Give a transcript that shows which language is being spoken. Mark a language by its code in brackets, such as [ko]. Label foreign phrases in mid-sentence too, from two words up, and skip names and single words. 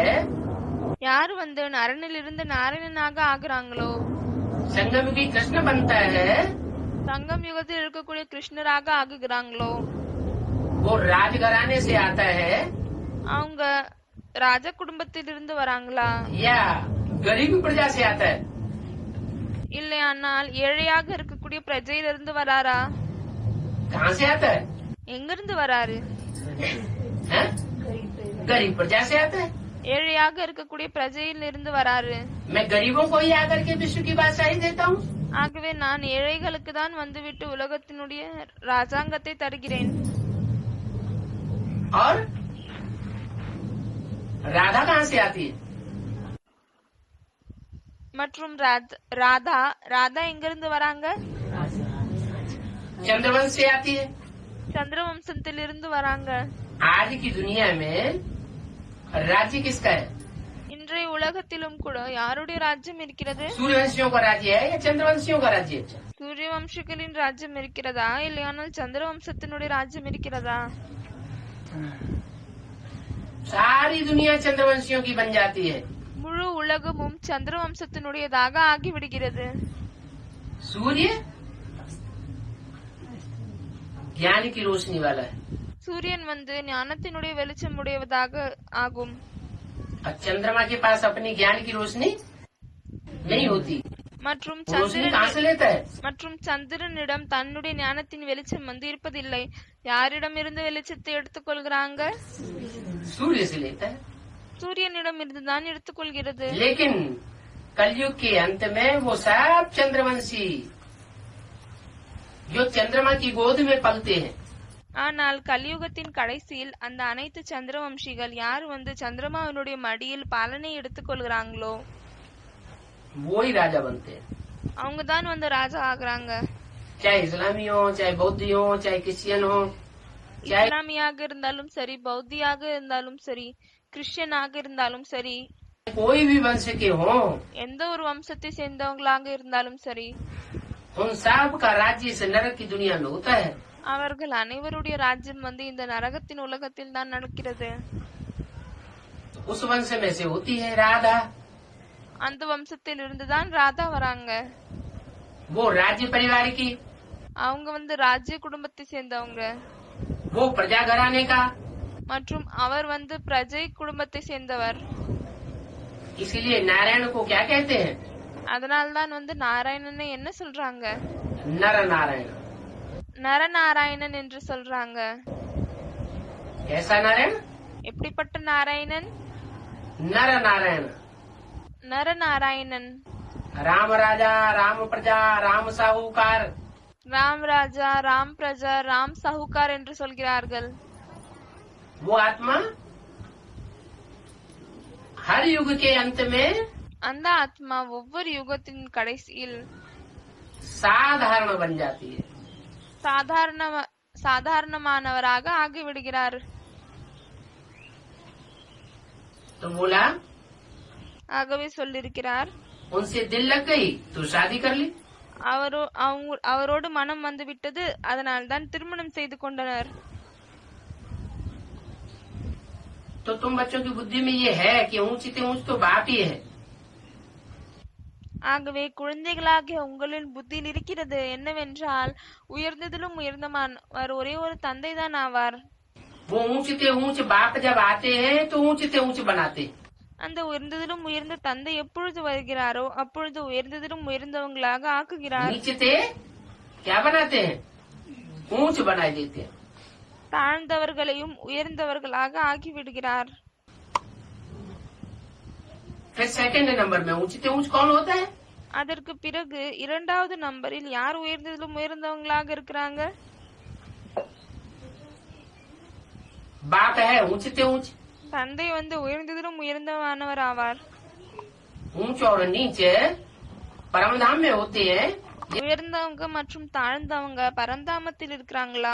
[ta] யாரு வந்து நரனிலிருந்து நாராயணனாக ஆகுறாங்களோ, [hi] संगम की कृष्ण बनता है, [ta] சங்கம் யுகத்தில் இருக்கக்கூடிய கிருஷ்ணராக ஆகுகிறாங்களோ, [hi] वो राजघराने से आता है [ta] அவங்க ராஜ குடும்பத்திலிருந்து வராங்களா [hi] या गरीब प्रजा से आता है। [ta] இல்லையானால் ஏழையாக இருக்கக்கூடிய பிரஜையிலிருந்து வராரா? [hi] कहाँ से आता है? [ta] எங்கிருந்து வராரு? [hi] हैं? गरीब प्रजा से आता है। [ta] ஏழையாக இருக்கக்கூடிய பிரஜையிலிருந்து வராரு. [hi] मैं गरीबों को ही आकर के विश्व की बादशाही देता हूँ। [ta] ஆகவே நான் ஏழைகளுக்கு தான் வந்துவிட்டு உலகத்தினுடைய ராஜாங்கத்தை தருகிறேன். [hi] और राधा कहाँ से आती है? [ta] மற்றும் ராதா ராதா எங்கிருந்து வராங்க? [hi] चंद्रवंश से आती है। [ta] சந்திரவம்சத்திலிருந்து வராங்க. [hi] आज की दुनिया में राज्य किसका है? [ta] இன்றைய உலகத்திலும் கூட யாருடைய ராஜ்யம் இருக்கிறது? [hi] सूर्यवंशियों का राज्य है या चंद्रवंशियों का राज्य है? [ta] சூரிய வம்சங்களின் ராஜ்யம் இருக்கிறதா இல்லையானால் சந்திரவம்சத்தினுடைய ராஜ்யம் இருக்கிறதா? [hi] सारी दुनिया चंद्रवंशियों की बन जाती है। [ta] முழு உலகமும் சந்திரவம்சத்தினுடையதாக ஆகிவிடுகிறது. [hi] सूर्य ज्ञान की रोशनी वाला है [ta] சூரியன் வந்து ஞானத்தினுடைய வெளிச்சம் உடையதாக ஆகும். [hi] और चंद्रमा के पास अपनी ज्ञान की रोशनी नहीं होती। [ta] மற்றும் [hi] रोशनी कहाँ से लेता है? [ta] சந்திரனிடம் தன்னுடைய ஞானத்தின் வெளிச்சம் வந்து இருப்பதில்லை. யாரிடம் இருந்து வெளிச்சத்தை எடுத்துக்கொள்கிறாங்க? [hi] सूर्य से लेता है। [ta] சூரியனிடம் இருந்துதான் எடுத்துக்கொள்கிறது. [hi] लेकिन कलयुग के अंत में वो सब चंद्रवंशी जो चंद्रमा की गोद में पलते हैं, [ta] ஆனால் கலியுகத்தின் கடைசியில் அந்த அனைத்து சந்திரவம்சிகள் யார் வந்து சந்திரமாவினுடைய மடியில் பாலனை எடுத்துக்கொள்கிறாங்களோ [hi] वो ही राजा बनते हैं। [ta] அவங்கதான் வந்து ராஜா ஆகுறாங்க. [hi] चाहे इस्लामी हो, चाहे बौद्धी हो, चाहे क्रिश्चियन हो, चाहे [ta] இஸ்லாமியாக இருந்தாலும் சரி, பௌத்தியாக இருந்தாலும் சரி, கிறிஸ்டியனாக இருந்தாலும் சரி, [hi] कोई भी वंश के हो, [ta] எந்த ஒரு வம்சத்தை சேர்ந்தவங்களாக இருந்தாலும் சரி, [hi] उन सब का राज्य इस नरक की दुनिया में होता है। [ta] அவர்கள் அனைவருடைய ராஜ்யம் வந்து இந்த நரகத்தின் உலகத்தில் தான் நடக்கிறது. [hi] उस वंश में से होती है राधा। [ta] அந்த வம்சத்தில் இருந்துதான் ராதா வராங்க. [hi] वो राज्य परिवार की, [ta] அவங்க வந்து ராஜ்ய குடும்பத்தை சேர்ந்தவங்க. [hi] वो प्रजा घराने का। [ta] மற்றும் அவர் வந்து பிரஜை குடும்பத்தை சேர்ந்தவர். [hi] इसीलिए नारायण को क्या कहते हैं? [ta] அதனால்தான் வந்து நாராயணனை என்ன சொல்றாங்க? [hi] नर नारायण। [ta] நரநாராயணன் என்று சொல்றாங்க. [hi] कैसा नारायण? [ta] எப்படிப்பட்ட நாராயணன்? [hi] नर नारायण, [ta] நரநாராயணன். [hi] राम राजा, राम प्रजा, राम साहूकार। राम राजा, राम प्रजा, राम साहूकार [ta] என்று சொல்கிறார்கள். [hi] वो आत्मा हर युग के अंत में [ta] அந்த ஆத்மா ஒவ்வொரு யுகத்தின் கடைசியில் [hi] साधारण बन जाती है। [ta] சாதாரணமானவராக ஆகிவிடுகிறார். [hi] तो बोला, [ta] ஆகவே சொல்லிருக்கிறார், [hi] उनसे दिल लग गई तो शादी कर ली। [ta] அவரோடு மனம் வந்து விட்டது, அதனால் தான் திருமணம் செய்து கொண்டனர். [hi] तो तुम बच्चों की बुद्धि में ये है कि ऊंच से ऊंच तो बाप ही है। [ta] ஆகவே குழந்தைகளாகிய உங்களின் புத்தியில் இருக்கிறது என்னவென்றால், உயர்ந்ததிலும் உயர்ந்தமானவர் ஒரே ஒரு தந்தை தான் ஆவார். [hi] वो ऊंच से ऊंच बाप जब आते हैं तो ऊंच से ऊंच बनाते। [ta] அந்த உயர்ந்ததிலும் உயர்ந்த தந்தை எப்பொழுது வருகிறாரோ அப்பொழுது உயர்ந்ததிலும் உயர்ந்தவங்களாக ஆக்குகிறார். [hi] नीचे से क्या बनाते हैं? ऊंच बना देते हैं। [ta] தாழ்ந்தவர்களையும் உயர்ந்தவர்களாக ஆக்கிவிடுகிறார். [hi] फिर [en] second number [hi] में ऊंच से ऊंच कौन होता है? [ta] அதற்கு பிறகு இரண்டாவது நம்பரில் யார் உயர்ந்ததிலும் உயர்ந்தவங்களாக இருக்கிறாங்க? [hi] बाप है ऊंच से ऊंच। [ta] தந்தை வந்து உயர்ந்ததிலும் உயர்ந்தவானவர் ஆவார். [hi] ऊंच और नीच परमधाम में होते हैं [ta] உயர்ந்தவங்க மற்றும் தாழ்ந்தவங்க பரந்தாமத்தில் இருக்கிறாங்களா?